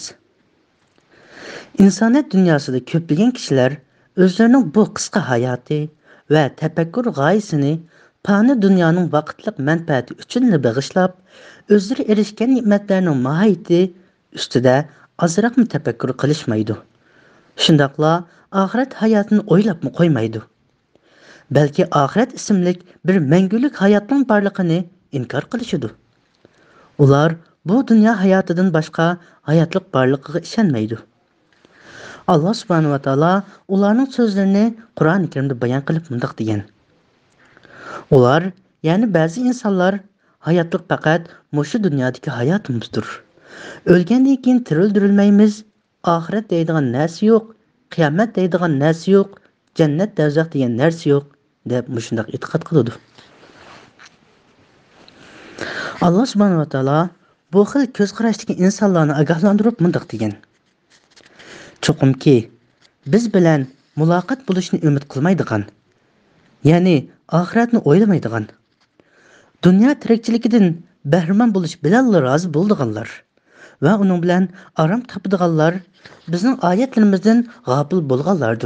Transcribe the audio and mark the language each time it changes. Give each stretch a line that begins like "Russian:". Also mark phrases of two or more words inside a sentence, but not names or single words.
Uzbek: İnsaniyat dünyasida ko'plagan kishilar o'zlarining bu qisqa hayoti va tafakkur g'oyasini fani dunyoning vaqtlik manfaati uchun bag'ishlab, o'zlari erishgan ne'matlarning mohiyati ustida ozroq tafakkur qilishmaydi. Shundaqla oxirat hayotini o'ylabmi qo'ymaydi. Balki oxirat ismlik bir mangulik hayotning borligini inkor qilishadi. Ular bu dunyo hayotidan boshqa hayotlik borligiga ishonmaydi.
Arabic: الله سبحانه وتعالى
Uzbek: ularning so'zlarini Qur'oni Karimda bayon qilib mundaq degan: Ular, ya'ni ba'zi insonlar hayotlik faqat mushu dunyodagi hayotimizdir. O'lgandan keyin tirildirilmaymiz, oxirat deydigan narsa yo'q, qiyomat deydigan narsa yo'q, jannat dovzax degan narsa yo'q deb mushundaq e'tiqod qiladi.
Arabic: الله سبحانه وتعالى
Uzbek: bu xil ko'z qarashdagi insonlarni ogohlantirib mundaq degan: Cho'qimki, biz bilan muloqot bo'lishni umid qilmaydigan, ya'ni oxiratni o'ylamaydigan, dunyo tirikchiligidan bahramand bo'lish bilan rozi bo'ldiganlar va uning bilan aram topadiganlar bizning oyatlarimizdan g'ofil bo'lganlardir.